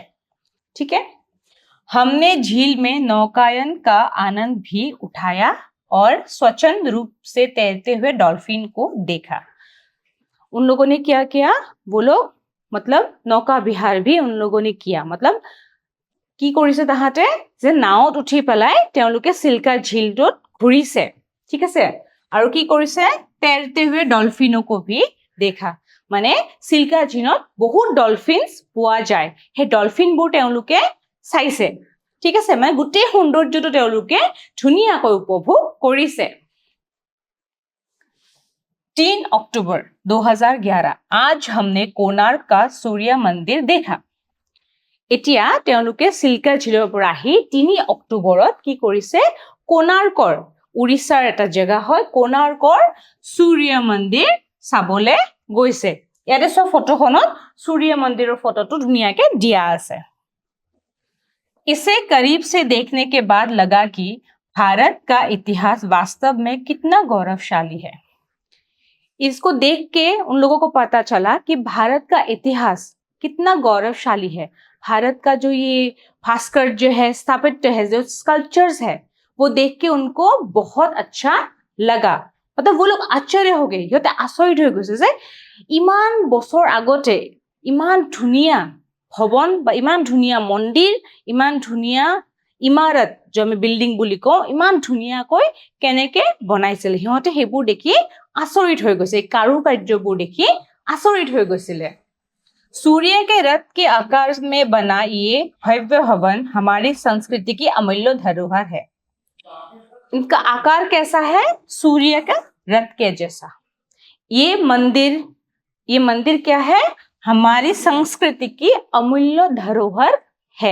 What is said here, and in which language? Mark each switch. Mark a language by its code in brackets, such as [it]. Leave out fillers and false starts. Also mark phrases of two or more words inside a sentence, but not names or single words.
[hi] ठीक है, हमने झील में नौकायन का आनंद भी उठाया और स्वच्छंद रूप से तैरते हुए डॉल्फिन को देखा। उन लोगों ने क्या किया? वो लोग मतलब नौका विहार भी उन लोगों ने किया। [as] मतलब কি কৰিছে তাহাঁতে যে নাওত উঠি পেলাই তেওঁলোকে সিল্কা ঝিলটোত ঘূৰিছে। ঠিক আছে, আৰু কি কৰিছে? तैरते हुए डॉल्फिनों को भी देखा। মানে সিল্কা ঝিলত বহুত ডলফিনছ পোৱা যায়, সেই ডলফিনবোৰ তেওঁলোকে চাইছে। ঠিক আছে, মানে গোটেই সৌন্দৰ্যটো তেওঁলোকে ধুনীয়াকৈ উপভোগ কৰিছে। [hi] 3 अक्टूबर 2011 आज हमने कोणार्क का सूर्य मंदिर देखा। [as] এতিয়া তেওঁলোকে সিল্কা ঝিলৰ পৰা আহি 3 অক্টোবৰত কি কৰিছে? কোণাৰ্কৰ, উৰিষ্যাৰ এটা জেগা হয়, কোণাৰ্কৰ সূৰ্য মন্দিৰ চাবলে গৈছে। ইয়াতে সব ফটোখনত সূৰ্য মন্দিৰৰ ফটোটো ধুনীয়াকে দিয়া আছে। [hi] इसे करीब से देखने के बाद लगा कि भारत का इतिहास वास्तव में कितना गौरवशाली है। इसको देख के उन लोगों को पता चला कि भारत का इतिहास कितना गौरवशाली है। भारत का जो ये भास्कर जो है, स्थापत्य है, जो स्कल्पचर्स है, वो देख के उनको बहुत अच्छा लगा। मतलब वो लोग आश्चर्य हो गए, [as] সিহঁতে আচৰিত হৈ গৈছে যে ইমান বছৰ আগতে ইমান ধুনীয়া ভৱন বা ইমান ধুনীয়া মন্দিৰ, ইমান ধুনীয়া ইমাৰত, যে আমি বিল্ডিং বুলি কওঁ, ইমান ধুনীয়াকৈ কেনেকে বনাইছিল। সিহঁতে সেইবোৰ দেখি আচৰিত হৈ গৈছে, কাৰুকাৰ্যবোৰ দেখি আচৰিত হৈ গৈছিলে। [hi] सूर्य के रथ के आकार में बना ये भव्य भवन हमारी संस्कृति की अमूल्य धरोहर है। इनका आकार कैसा है? सूर्य का रथ के जैसा। ये मंदिर क्या है? हमारी संस्कृति की अमूल्य धरोहर है।